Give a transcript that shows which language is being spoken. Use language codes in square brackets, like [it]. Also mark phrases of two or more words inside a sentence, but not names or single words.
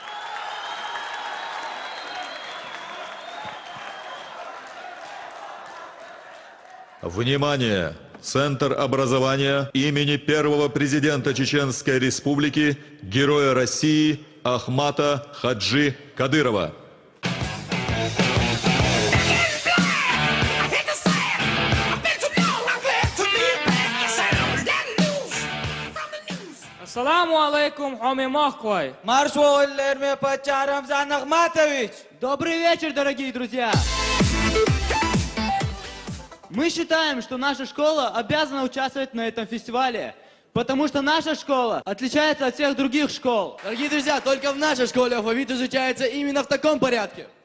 [ru] Внимание! Центр образования имени первого президента Чеченской Республики, героя России Ахмата Хаджи Кадырова. [ar] السلام عليكم, [ce] хоми махквай. [ru] Рамзан Ахматович. Добрый вечер, дорогие друзья. Мы считаем, что наша школа обязана участвовать на этом фестивале, потому что наша школа отличается от всех других школ. Дорогие друзья, только в нашей школе алфавит изучается именно в таком порядке.